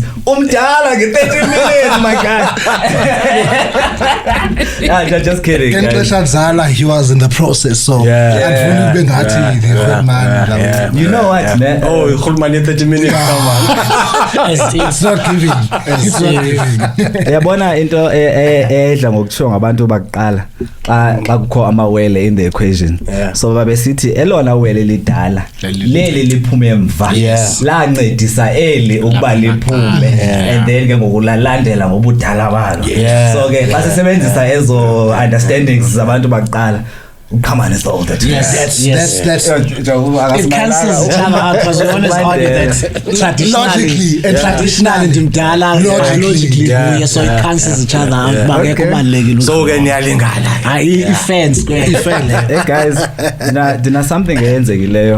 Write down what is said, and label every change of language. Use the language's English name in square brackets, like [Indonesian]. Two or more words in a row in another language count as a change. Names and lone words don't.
[English] 30 minutes, my God. Just kidding. He was in the process, so you know what, man? Oh, 30 minutes. It's not giving. It's not giving. [Xhosa] Yabona into edla ngokuthiwa ngabantu baqala xa kukho amawele [English] in the equation. [Xhosa] So babesithi elona wele lidala leli liphume emva lancedisa eli ukuba liphume [English] and then [Xhosa] ke ngokulalandela ngobudala balo. So ke xa sisebenzisa ezo understandings zabantu baqala Qamani [English] is the older. That's it cancels each other out because we always argue that traditionally logically so it cancels each other out. So hey guys, dina something enzekileyo.